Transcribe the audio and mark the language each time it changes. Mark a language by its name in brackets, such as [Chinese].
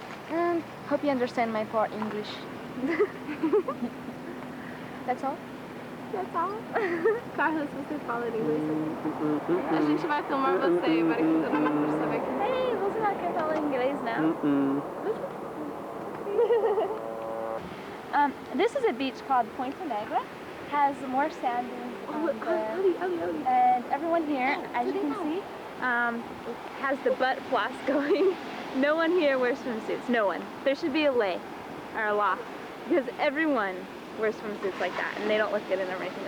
[English] And hope you understand my poor English. That's all? That's all? [Portuguese] Carlos, você fala inglês? A gente vai filmar você, para que todo mundo perceba que... Hey, você não quer falar inglês now? [English] This is a beach called Ponta Negra. Has more sand dunes there. And everyone here, as you can see, has the butt floss going. No one here wears swimsuits. No one. There should be a lay or a law because everyone wears swimsuits like that, and they don't look good in them or anything.